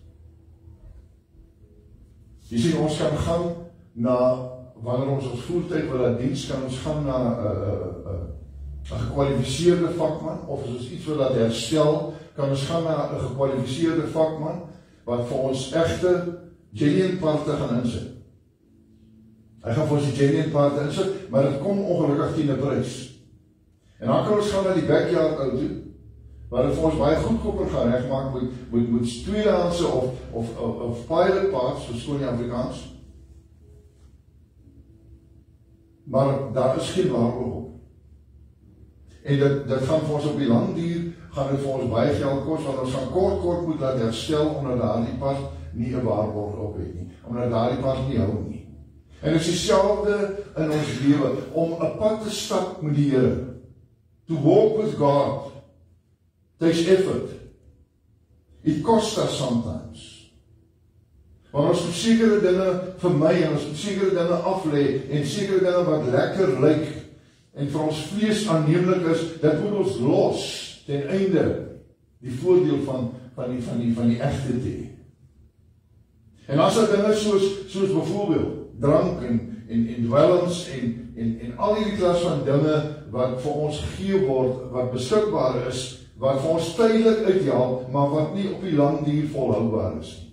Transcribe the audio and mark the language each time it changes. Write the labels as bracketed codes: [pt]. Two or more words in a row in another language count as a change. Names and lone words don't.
[af] Jy sien, ons kan gaan na, wanneer ons voertuig wil laat diens, kan ons gaan na 'n gekwalifiseerde vakman, of as ons iets wil laat herstel, kan ons gaan na 'n gekwalifiseerde vakman, wat vir ons egte genuine parte gaan insit. Hy gaan vir ons die genuine parte insit, maar dit kom ongelukkig teen 'n prys. En dan kan ons gaan na die [en] backyard auto, [af] waar dit vir ons baie goedkoper gaan regmaak met tweedehandse of [en] pilot parts, [af] verskoon die Afrikaans. Maar daar is geen waarborg op. En dit gaan vir ons op die lang duur, gaan dit vir ons baie geld kos, want ons gaan kort moet laat herstel, omdat daardie part nie 'n waarborg op het nie, omdat daardie part nie hou nie. En dit is dieselfde in ons lewe, om 'n pad te stap met die Here, [en] to walk with God, takes effort. It costs us sometimes. [af] Want ons moet sekere dinge vermy, en ons moet sekere dinge aflê, en sekere dinge wat lekker lyk, en vir ons vlees aanneemlik is, dit moet ons los, ten einde die voordeel van die egte te hê. En as daar dinge soos byvoorbeeld drank en dwelms en al hierdie klas van dinge wat vir ons gegee word, wat beskikbaar is, wat vir ons tydelik uithelp, maar wat nie op die lang duur volhoubaar is nie.